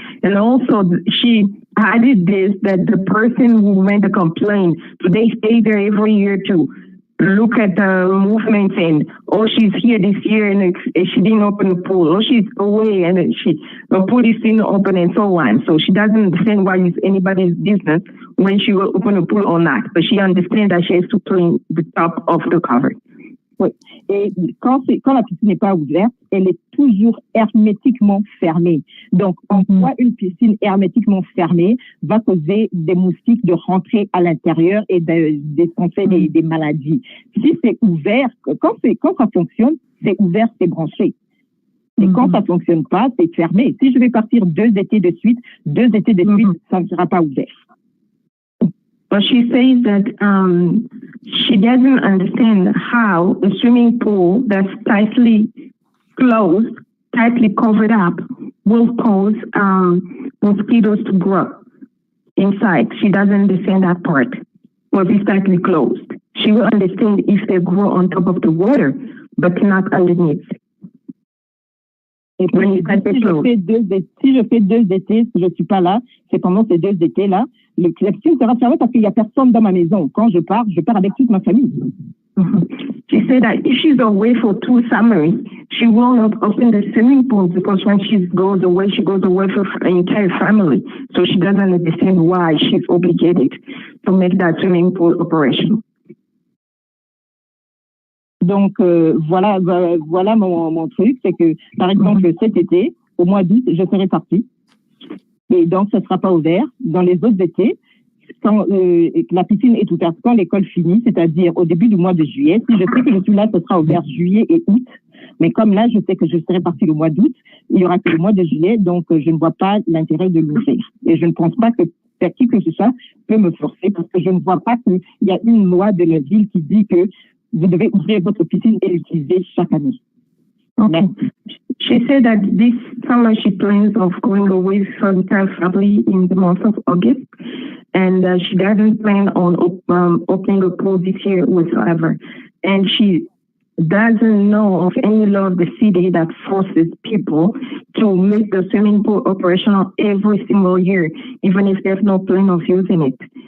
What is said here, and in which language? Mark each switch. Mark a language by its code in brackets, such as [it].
[en] And also, she added this, that the person who made the complaint, they stay there every year to look at the movements and, oh, she's here this year and she didn't open the pool, or she's away and the pool is still open and so on. So she doesn't understand why it's anybody's business when she will open a pool or not, but she understands that she has to clean the top of the cover. [fr] Oui. Et quand la piscine n'est pas ouverte, elle est toujours hermétiquement fermée. Donc, en quoi une piscine hermétiquement fermée va causer des moustiques de rentrer à l'intérieur et d'escompter des maladies. Si c'est ouvert, quand ça fonctionne, c'est ouvert, c'est branché. Et quand ça fonctionne pas, c'est fermé. Si je vais partir 2 étés de suite, ça ne sera pas ouvert. [en] But she says that she doesn't understand how a swimming pool that's tightly closed, tightly covered up, will cause mosquitoes to grow inside. She doesn't understand that part. Well, it's tightly closed. She will understand if they grow on top of the water, but not underneath. [fr] Et puis, si je fais 2 étés, si je ne suis pas là, c'est pendant ces 2 étés-là, la piscine sera fermée parce qu'il n'y a personne dans ma maison. Quand je pars avec toute ma famille. [en] She said that if she's away for 2 summers, she will not open the swimming pool because when she goes away for her entire family. So she doesn't understand why she's obligated to make that swimming pool operational. [fr] Donc, voilà mon truc, c'est que, par exemple, cet été, au mois d'août, je serai partie. Et donc, ce ne sera pas ouvert. Dans les autres étés, quand la piscine est ouverte, quand l'école finit, c'est-à-dire au début du mois de juillet, si je sais que je suis là, ce sera ouvert juillet et août. Mais comme là, je sais que je serai partie le mois d'août, il n'y aura que le mois de juillet, donc je ne vois pas l'intérêt de l'ouvrir. Et je ne pense pas que qui que ce soit peut me forcer parce que je ne vois pas qu'il y a une loi de la ville qui dit que vous devez ouvrir votre piscine et l'utiliser chaque année. [en] Okay. She said that this summer she plans of going away with her entire family in the month of August, and she doesn't plan on opening a pool this year whatsoever. And she doesn't know of any law of the city that forces people to make the swimming pool operational every single year, even if there's no plan of using it.